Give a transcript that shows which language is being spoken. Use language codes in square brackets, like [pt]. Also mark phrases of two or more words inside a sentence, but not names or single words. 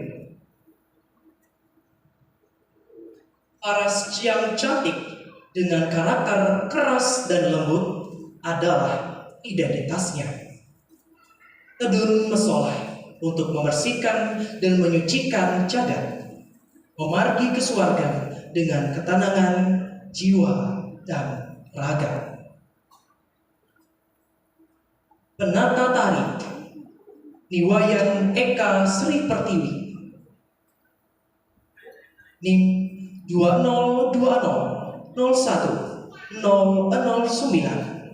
[id] Paras yang cantik dengan karakter keras dan lembut adalah identitasnya. [ban] Tedun mesoleh [id] untuk membersihkan dan menyucikan jagat, memargi ke surga dengan ketenangan jiwa dan raga. Penata tari Niwayan Eka Sri Pertiwi, NIM 2020010009.